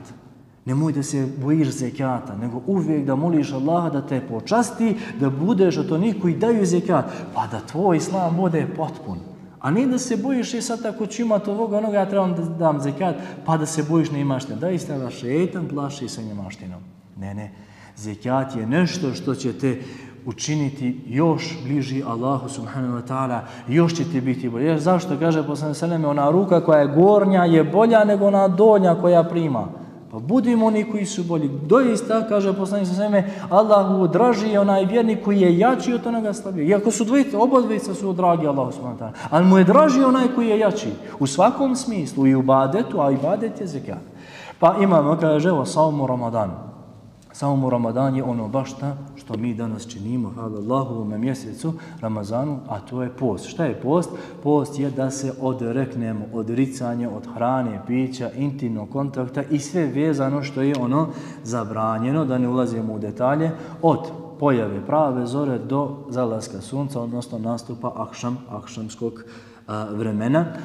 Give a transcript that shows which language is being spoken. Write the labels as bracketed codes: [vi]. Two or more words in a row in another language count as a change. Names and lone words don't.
[bs] Nemoj da se bojiš zekata, nego uvijek da moliš Allaha da te počasti, da budeš od onih koji daju zekat, pa da tvoj islam bude potpun. A ne da se bojiš i sad ako ću imati onoga, ja trebam da dam zekat, pa da se bojiš neimaštine. Da istava šeitan plaši sa neimaštinom. Ne. Zekat je nešto što će te učiniti još bliži Allahu [ar] سبحانه وتعالى, [bs] još će ti biti bolje. Zašto? Kaže poslanik [ar] صلى الله عليه وسلم, [bs] ona ruka koja je gornja je bolja nego ona donja koja prima. Pa budimo oni koji su bolji. Doista, kaže poslanik [ar] صلى الله عليه وسلم, [bs] Allahu draži je onaj vjernik koji je jači od onoga slabijeg. Iako su obodvojica su dragi Allahu [ar] سبحانه وتعالى, [bs] ali mu je draži onaj koji je jači. U svakom smislu, i u ibadetu, a ibadet je zekat. Pa imamo, kaže, [ar] صوم رمضان. صوم رمضان [bs] je ono baš što mi danas činimo, hvala Allahu, u ovome mjesecu Ramazanu, a to je post. Šta je post? Post je da se odreknemo odricanje od hrane, pića, intimnog kontakta i sve vezano što je ono zabranjeno, da ne ulazimo u detalje, od pojave prave zore do zalaska sunca, odnosno nastupa akšamskog vremena.